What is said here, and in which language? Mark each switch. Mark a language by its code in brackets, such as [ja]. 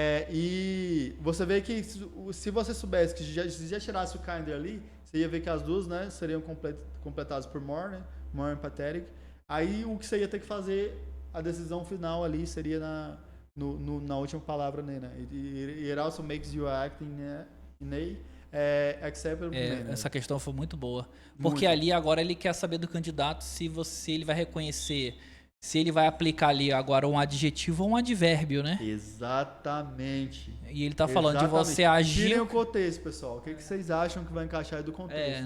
[pt] E você vê que se você soubesse que se já tirasse o kinder ali, você ia ver que as duas, né, seriam completadas por more, né? More empathetic. Aí o que você ia ter que fazer, a decisão final ali seria na última palavra, né? [en] It also makes you act in a acceptable manner. [pt] Essa questão foi muito boa. Porque ali agora ele quer saber do candidato se ele vai reconhecer, se ele vai aplicar ali agora um adjetivo ou um advérbio, né? Exatamente. E ele tá falando de você agir... Tirem o contexto, pessoal. O que vocês acham que vai encaixar aí do contexto?